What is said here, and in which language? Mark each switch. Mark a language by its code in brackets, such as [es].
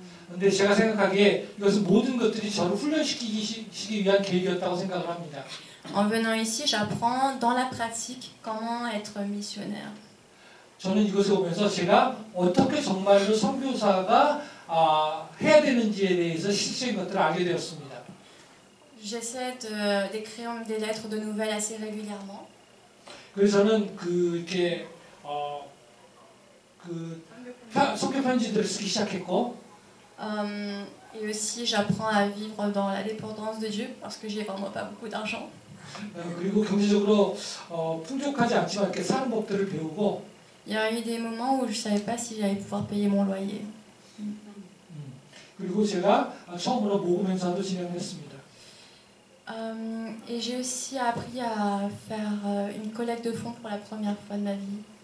[ko] 근데 제가 생각하기에 이것은 모든 것들이 저를 훈련시키기 위한 계획이었다고 생각을 합니다. [fr] En venant ici, j'apprends dans la pratique comment être missionnaire. [ko] 저는 이것을 오면서 제가 어떻게 정말로 선교사가 해야 되는지에 대해서 실질적인 것들을 알게 되었습니다. [fr] J'essaie d'écrire des lettres de nouvelles assez régulièrement. [ko] 그래서 저는 이렇게 선교 편지들을 쓰기 시작했고, [fr] Et aussi, j'apprends à vivre dans la dépendance de Dieu parce que j'ai vraiment pas beaucoup d'argent. [ko] 그리고 경제적으로 풍족하지 않지만 이렇게 사는 법들을 배우고. [fr] Il y a eu des moments où je savais pas si j'allais pouvoir payer mon loyer. [ko] 그리고 제가 처음으로 모금 행사도 진행했습니다. [fr] Et j'ai aussi appris à faire une collecte de fonds pour la première fois de ma vie.